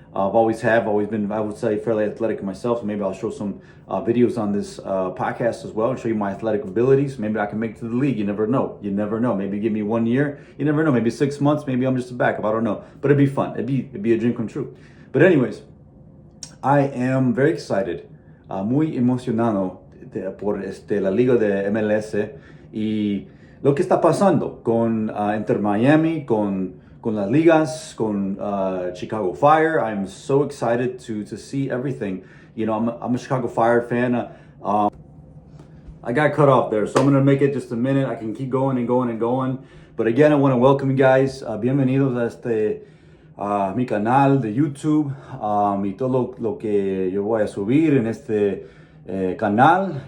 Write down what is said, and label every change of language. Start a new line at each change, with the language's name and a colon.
English: I've always been, I would say, fairly athletic myself. So maybe I'll show some videos on this podcast as well and show you my athletic abilities. Maybe I can make it to the league. You never know. You never know. Maybe give me 1 year. You never know. Maybe 6 months. Maybe I'm just a backup. I don't know. But it'd be fun. It'd be a dream come true. But anyways, I am very excited,
Spanish: muy emocionado por la liga de MLS y lo que está pasando con Inter Miami, con las ligas, con Chicago Fire.
English: I'm so excited to see everything. You know, I'm a Chicago Fire fan. I got cut off there, so I'm gonna make it just a minute. I can keep going and going and going. But again, I want to welcome you guys.
Spanish: Bienvenidos a mi canal de YouTube y todo lo que yo voy a subir en este canal.